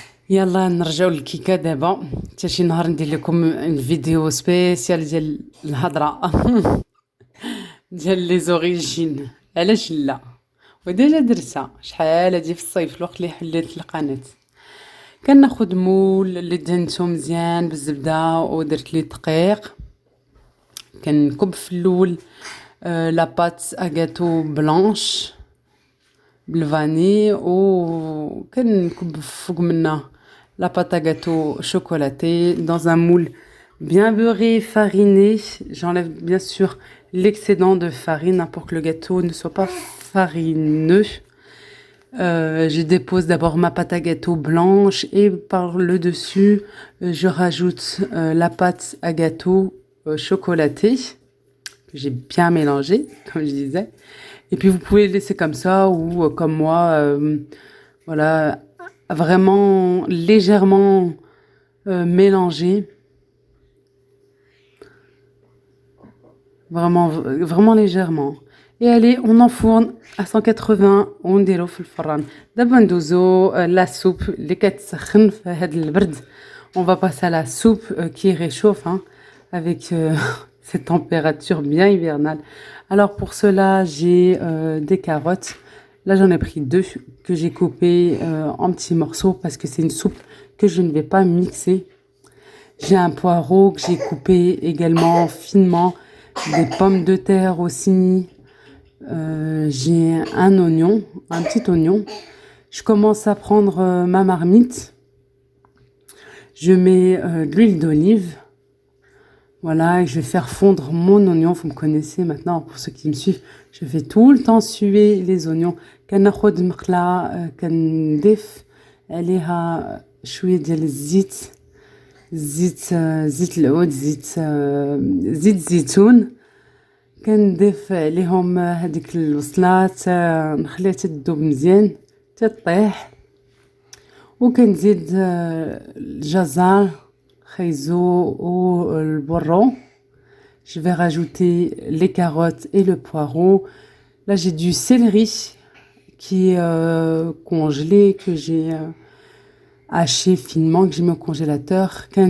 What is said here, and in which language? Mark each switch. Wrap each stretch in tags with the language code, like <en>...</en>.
<ar>يلا نرجعوا للكيكه دابا حتى شي نهار ندير لكم فيديو سبيسيال ديال الهضره ديال لي زوريجين. علاش لا؟ وديجا درتها شحال هادي في الصيف الوقت اللي حليت القناه. كناخذ مول اللي دهنته مزيان بالزبده ودرت ليه الدقيق. كنكب في الاول لا بات اغاتو بلانش بالفاني وكنكب فوق منها</ar> <fr>la pâte à gâteau chocolatée dans un moule bien beurré, fariné. J'enlève bien sûr l'excédent de farine pour que le gâteau ne soit pas farineux. Je dépose d'abord ma pâte à gâteau blanche et par le dessus, je rajoute la pâte à gâteau chocolatée que j'ai bien mélangée, comme je disais. Et puis vous pouvez le laisser comme ça ou comme moi, voilà, vraiment légèrement mélangé. Vraiment légèrement. Et allez, on enfourne à 180</fr> <ar>ونديرو في الفران. دابا ندوزو la soupe اللي كتسخن في هاد البرد.</ar> <fr>On va passer à la soupe qui réchauffe hein, avec cette température bien hivernale. Alors pour cela, j'ai des carottes. Là, j'en ai pris 2 que j'ai coupées en petits morceaux parce que c'est une soupe que je ne vais pas mixer. J'ai un poireau que j'ai coupé également finement. Des pommes de terre aussi. J'ai un oignon, un petit oignon. Je commence à prendre ma marmite. Je mets de l'huile d'olive Voilà, et je vais faire fondre mon oignon. Vous me connaissez maintenant, pour ceux qui me suivent. Je fais tout le temps suer les oignons.</fr> <ar>كناخد مقلة كنضيف عليها شوية ديال الزيت زيت العود زيت الزيتون كنضيف عليهم هذيك البصلات نخليها تذوب مزيان تطيح وكنزيد الجزر خيزو والبرو.</ar> <fr>Je vais rajouter les carottes et le poireau. Là, j'ai du céleri qui est congelé, que j'ai haché finement, que j'ai mis au congélateur.</fr>